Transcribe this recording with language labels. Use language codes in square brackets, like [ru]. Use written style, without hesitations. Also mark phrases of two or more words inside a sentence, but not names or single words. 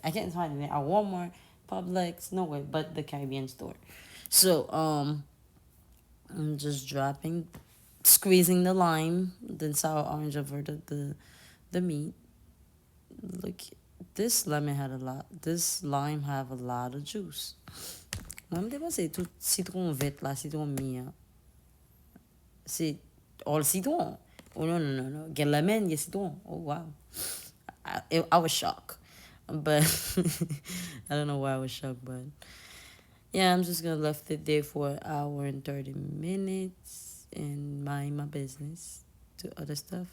[en] I can't find it at Walmart, Publix, nowhere but the Caribbean store. So I'm just dropping, squeezing the lime, then sour orange over the meat. Look, this lemon had a lot. This lime have a lot of juice. [ht] Mwen mte panse tout citron vet la, citron mi a. C'est all citron. [en] Oh no no no no. Get lemon, get citron. Oh wow. I was shocked. But I don't know why I was shocked, but yeah, I'm just gonna left it there for an hour and 30 minutes and mind my business to other stuff.